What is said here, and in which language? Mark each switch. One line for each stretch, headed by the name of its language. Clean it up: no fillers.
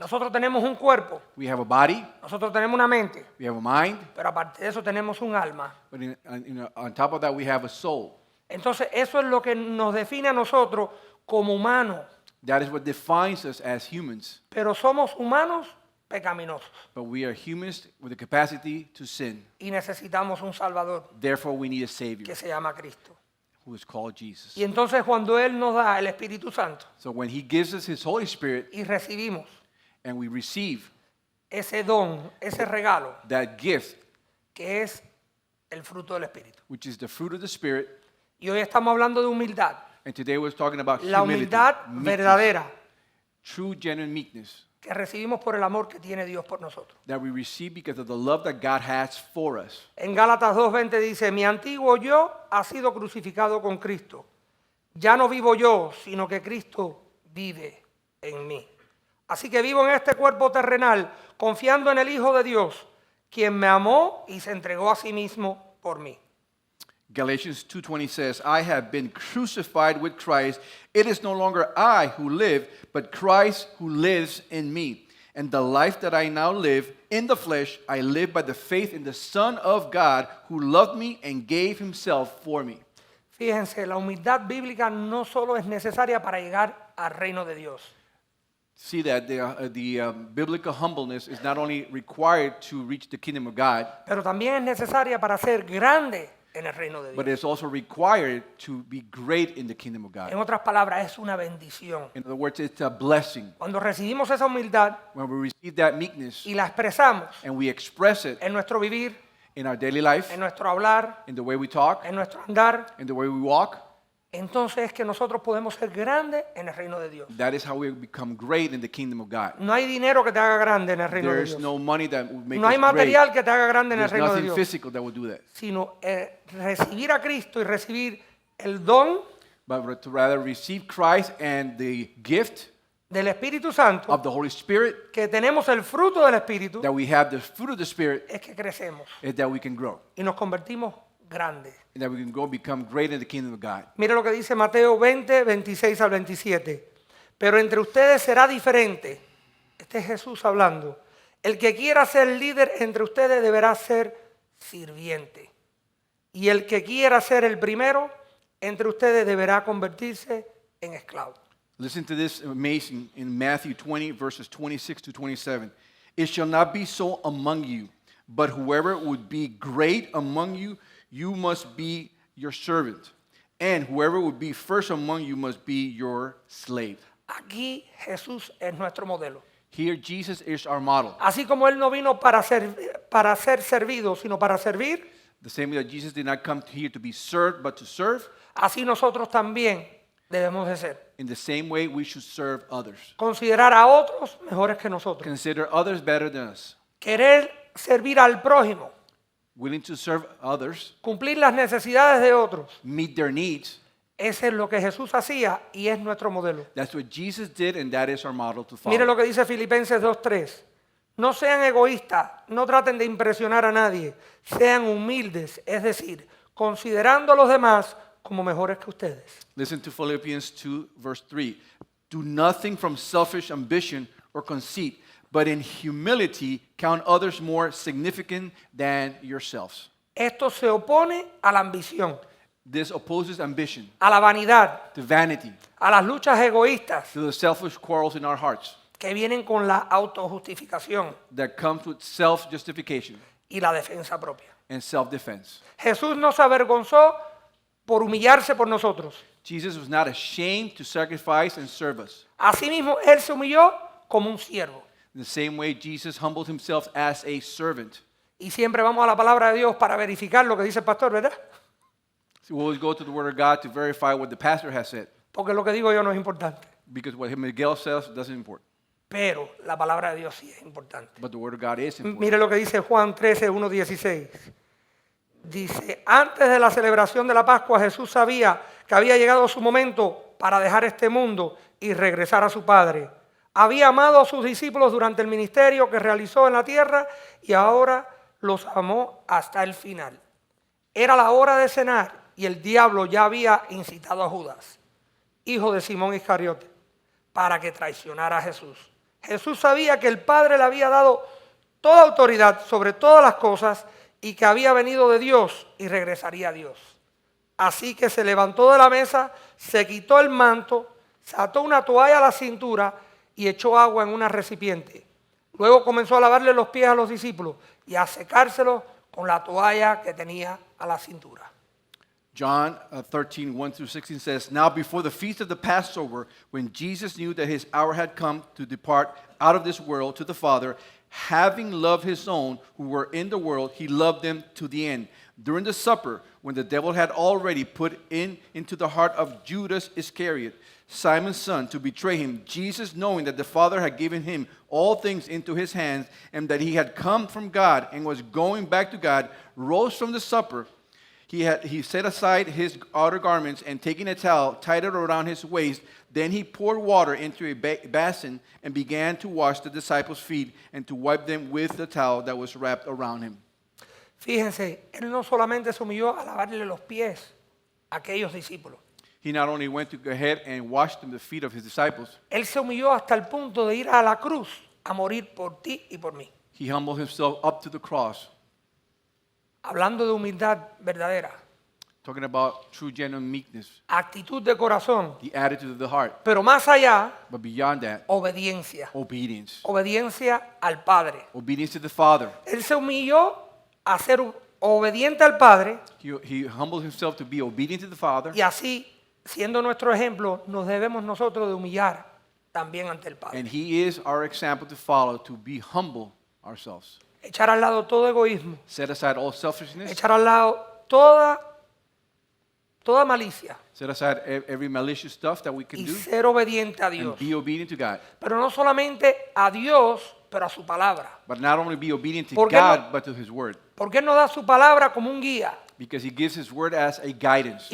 Spanish: Nosotros tenemos un cuerpo,
English: We have a body,
Spanish: nosotros tenemos una mente,
English: we have a mind,
Spanish: pero aparte de eso tenemos un alma.
English: but on top of that we have a soul.
Spanish: Entonces eso es lo que nos define a nosotros como humanos,
English: That is what defines us as humans.
Spanish: pero somos humanos pecaminosos
English: But we are humans with the capacity to sin.
Spanish: y necesitamos un Salvador
English: Therefore, we need a Savior
Spanish: que se llama Cristo.
English: who is called Jesus.
Spanish: Y entonces cuando Él nos da el Espíritu Santo
English: So when He gives us His Holy Spirit
Spanish: y recibimos
English: and we receive
Spanish: ese don, ese regalo,
English: that gift,
Spanish: que es el fruto del Espíritu.
English: which is the fruit of the Spirit,
Spanish: Y hoy estamos hablando de humildad,
English: and today we're talking about
Spanish: la
English: humility,
Spanish: humildad
English: meekness,
Spanish: verdadera
English: true, genuine meekness
Spanish: que recibimos por el amor que tiene Dios por nosotros.
English: that we receive because of the love that God has for us.
Spanish: En Gálatas 2:20 dice, mi antiguo yo ha sido crucificado con Cristo. Ya no vivo yo, sino que Cristo vive en mí. Así que vivo en este cuerpo terrenal, confiando en el Hijo de Dios, quien me amó y se entregó a sí mismo por mí.
English: Galatians 2:20 says, I have been crucified with Christ. It is no longer I who live, but Christ who lives in me. And the life that I now live in the flesh, I live by the faith in the Son of God who loved me and gave Himself for me.
Spanish: Fíjense, la humildad bíblica no solo es necesaria para llegar al reino de Dios,
English: See that the biblical humbleness is not only required to reach the kingdom of God,
Spanish: pero también es necesaria para ser grande en el reino de
English: but
Spanish: Dios.
English: it's also required to be great in the kingdom of God.
Spanish: En otras palabras, es una bendición.
English: In other words, it's a blessing.
Spanish: Cuando recibimos esa humildad
English: When we receive that meekness
Spanish: y la expresamos
English: and we express it
Spanish: en nuestro vivir,
English: in our daily life,
Spanish: en nuestro hablar,
English: in the way we talk,
Spanish: en nuestro andar,
English: in the way we walk,
Spanish: entonces es que nosotros podemos ser grandes en el reino de Dios.
English: that is how we become great in the kingdom of God.
Spanish: No hay dinero que te haga grande en el reino de
English: There's
Spanish: Dios.
English: no money that will make
Spanish: No hay
English: us great.
Spanish: material que te haga grande en el
English: There's
Spanish: reino de
English: nothing
Spanish: Dios,
English: physical that will do that.
Spanish: sino recibir a Cristo y recibir el don
English: But to rather receive Christ and the gift
Spanish: del Espíritu Santo,
English: of the Holy Spirit,
Spanish: que tenemos el fruto del Espíritu,
English: that we have the fruit of the Spirit,
Spanish: es que crecemos
English: is that we can grow.
Spanish: y nos convertimos grandes.
English: And that we can go become great in the kingdom of God.
Spanish: Mire lo que dice Mateo 20, 26 al 27. Pero entre ustedes será diferente. Este es Jesús hablando. El que quiera ser líder entre ustedes deberá ser sirviente. Y el que quiera ser el primero entre ustedes deberá convertirse en esclavo.
English: Listen to this amazing in Matthew 20, verses 26 to 27. It shall not be so among you, but whoever would be great among you, you must be your servant. And whoever would be first among you must be your slave.
Spanish: Aquí Jesús es nuestro modelo.
English: Here, Jesus is our model.
Spanish: Así como Él no vino para ser servido, sino para servir,
English: The same way that Jesus did not come here to be served, but to serve,
Spanish: así nosotros también debemos de ser.
English: in the same way we should serve others.
Spanish: Considerar a otros mejores que nosotros.
English: Consider others better than us.
Spanish: Querer servir al prójimo,
English: Willing to serve others,
Spanish: cumplir las necesidades de otros.
English: meet their needs.
Spanish: Ese es lo que Jesús hacía y es nuestro modelo.
English: That's what Jesus did, and that is our model to follow.
Spanish: Mire lo que dice Filipenses 2:3. No sean egoístas, no traten de impresionar a nadie, sean humildes, es decir, considerando a los demás como mejores que ustedes.
English: Listen to Philippians 2, verse 3. Do nothing from selfish ambition or conceit, but in humility count others more significant than yourselves.
Spanish: Esto se opone a la ambición,
English: This opposes ambition,
Spanish: a la vanidad,
English: to vanity,
Spanish: a las luchas egoístas
English: to the selfish quarrels in our hearts
Spanish: que vienen con la autojustificación
English: that comes with self-justification
Spanish: y la defensa propia.
English: and self-defense.
Spanish: Jesús no se avergonzó por humillarse por nosotros.
English: Jesus was not ashamed to sacrifice and serve us.
Spanish: Asimismo, Él se humilló como un siervo.
English: In the same way, Jesus humbled himself as a servant.
Spanish: Y siempre vamos a la palabra de Dios para verificar lo que dice el pastor, ¿verdad?
English: So we always go to the Word of God to verify what the pastor has said,
Spanish: Porque lo que digo yo no es importante.
English: because what Miguel says doesn't import.
Spanish: Pero la palabra de Dios sí es importante.
English: But the Word of God is important.
Spanish: Mire lo que dice Juan 13, 1, 16. Dice, antes de la celebración de la Pascua, Jesús sabía que había llegado su momento para dejar este mundo y regresar a su Padre. Había amado a sus discípulos durante el ministerio que realizó en la tierra y ahora los amó hasta el final. Era la hora de cenar y el diablo ya había incitado a Judas, hijo de Simón Iscariote, para que traicionara a Jesús. Jesús sabía que el Padre le había dado toda autoridad sobre todas las cosas y que había venido de Dios y regresaría a Dios. Así que se levantó de la mesa, se quitó el manto, se ató una toalla a la cintura y echó agua en una recipiente. Luego comenzó a lavarle los pies a los discípulos y a secárselos con la toalla que tenía a la cintura.
English: John 13, 1 through 16 says, Now before the feast of the Passover, when Jesus knew that his hour had come to depart out of this world to the Father, having loved his own who were in the world, he loved them to the end. During the supper, when the devil had already put into the heart of Judas Iscariot, Simon's son, to betray him, Jesus, knowing that the Father had given him all things into his hands, and that he had come from God and was going back to God, rose from the supper. He set aside his outer garments, and taking a towel, tied it around his waist. Then he poured water into a basin and began to wash the disciples' feet and to wipe them with the towel that was wrapped around him.
Spanish: Fíjense, Él no solamente se humilló a lavarle los pies a aquellos discípulos.
English: He not only went to go ahead and wash them the feet of his disciples,
Spanish: Él se humilló hasta el punto de ir a la cruz a morir por ti y por mí.
English: he humbled himself up to the cross,
Spanish: Hablando de humildad verdadera,
English: talking about true, genuine meekness,
Spanish: actitud de corazón,
English: the attitude of the heart.
Spanish: pero más allá,
English: But beyond that,
Spanish: obediencia.
English: obedience.
Spanish: Obediencia al Padre.
English: Obedience to the Father.
Spanish: Él se humilló a ser obediente al Padre
English: He humbled himself to be obedient to the Father,
Spanish: y así, siendo nuestro ejemplo, nos debemos nosotros de humillar también ante el Padre.
English: and he is our example to follow, to be humble ourselves.
Spanish: Echar al lado todo egoísmo,
English: Set aside all selfishness,
Spanish: echar al lado toda malicia
English: set aside every malicious stuff that we can
Spanish: y
English: do,
Spanish: ser obediente a Dios.
English: and be obedient to God.
Spanish: Pero no solamente a Dios, pero a su palabra.
English: But not only be obedient to
Spanish: ¿Por qué
English: God,
Spanish: no?
English: but to his word.
Spanish: Porque Él nos da su palabra como un guía
English: Because he gives his word as a guidance.